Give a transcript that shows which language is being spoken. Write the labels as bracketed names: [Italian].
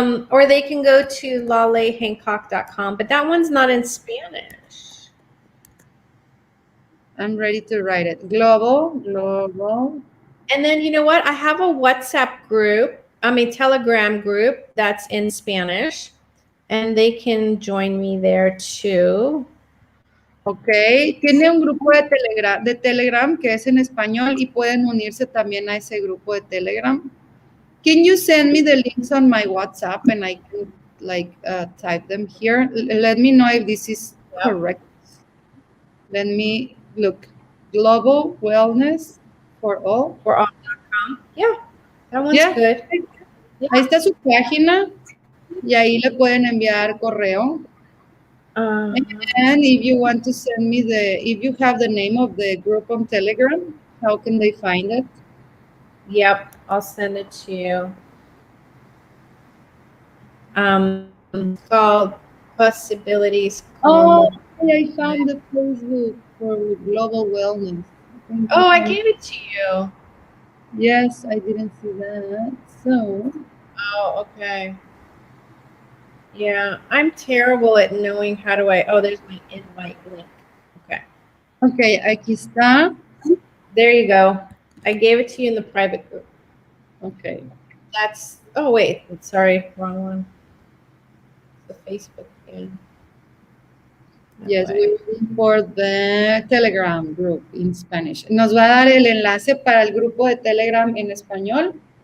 [English] Or they can go to lalehhancock.com, but that one's not in Spanish. I'm ready to write it. Global. And then you know what? I have a WhatsApp group, Telegram group that's in Spanish, and they can join me there too. [Spanish] Ok, tiene un grupo de Telegram que es en español y pueden unirse también a ese grupo de Telegram. [English] Can you send me the links on my WhatsApp and I can type them here? Let me know if this is correct. Let me look. Global Wellness for All. For all.com. Yeah, that one's good. Yeah. [Spanish] Ahí está su página y ahí le pueden enviar correo. [English] And if you want to send me if you have the name of the group on Telegram, how can they find it? Yep, I'll send it to you. It's called Possibilities. Oh, I found the Facebook for Global Wellness. Oh, I gave it to you. Yes, I didn't see that. So. Oh, okay. Yeah, I'm terrible at knowing how do I. Oh, there's my invite link. Okay. [Spanish] Okay, aquí está. [English] There you go. I gave it to you in the private group. Okay. That's. Oh wait, sorry, wrong one. The Facebook again. Yes, we're looking for the Telegram group in Spanish. [Spanish] ¿Nos va a dar el enlace para el grupo de Telegram en español?